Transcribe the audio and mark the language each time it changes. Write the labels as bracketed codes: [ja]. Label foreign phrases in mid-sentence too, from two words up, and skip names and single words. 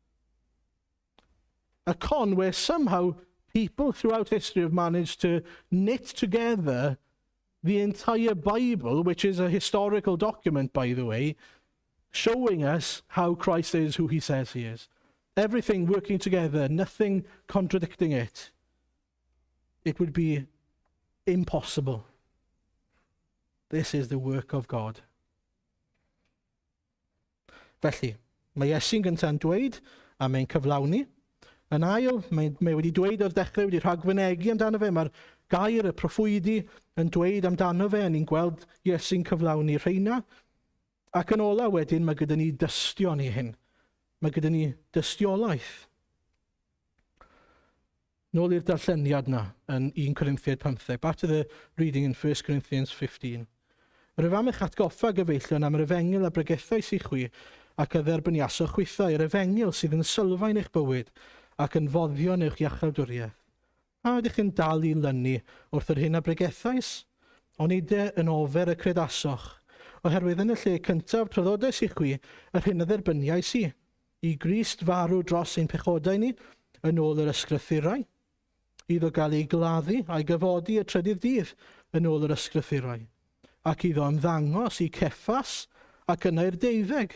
[en] A con where somehow people throughout history have managed to knit together the entire Bible, which is a historical document, by the way, showing us how Christ is who he says he is. Everything working together, nothing contradicting it. It would be impossible. This is the work of God. [cy] Felly, mae Iesu'n gynta'n dweud, a mae'n cyflawni. Yn ail, mae wedi dweud o'r dechrau, wedi rhagfynegu amdano fe. Mae'r gair, y proffwydi, yn dweud amdano fe, a ni'n gweld Iesu'n cyflawni rheina. Ac yn ola wedyn, mae gyda ni dystion i hyn. Mae gyda ni dystiolaeth. Nôl i'r darlleniad na yn 1 Corinthians 15. [en] Back to the reading in 1 Corinthians 15. [cy] Rwyf am eich atgoffa gyfeillion am yr efengil a bregethaeth i'ch chwi ac y dderbyniaso chwythau, yr efengil sydd yn sylfaen eich bywyd ac yn foddion i'ch iachawdwriaeth. A ydych chi'n dal i lynu wrth yr hyn a bregethaeth? Ond yn ofer y credasoch, oherwydd yn y lle cyntaf traddodais i'ch chwi yr hyn a dderbyniais i Grist farw dros ein pechodau ni yn ôl yr ysgrythurau, iddo gael ei gladdu a'i gyfodi y trydydd dydd yn ôl yr ysgrythurau, ac iddo ymddangos i Ceffas ac yna i'r 12.